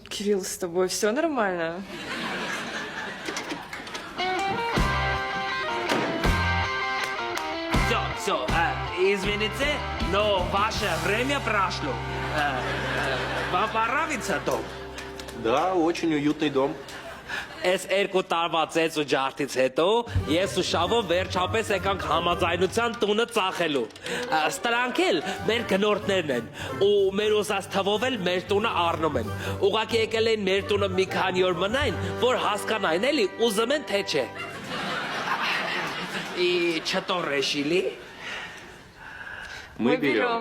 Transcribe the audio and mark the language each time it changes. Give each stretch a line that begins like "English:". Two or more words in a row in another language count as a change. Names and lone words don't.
Russian: Кирилл, с тобой все нормально? Все, извините, но ваше время прошло. Вам понравится дом? Да, очень уютный дом.
Armenian: Այս երկու տարվա ծեծ ու ջարդից հետո ես ու Շավը վերջապես եկանք համաձայնության տունը ծախելու։ Ստրանք էլ մեր գնորդներն են ու մեր ուզած թվով էլ մեր տունը առնում են։ Ուղղակի եկել են մեր տունը մի քանի օր մնային, որ հասկանային էլի ուզում են թե չէ։
Russian: И что решили? Мы берем.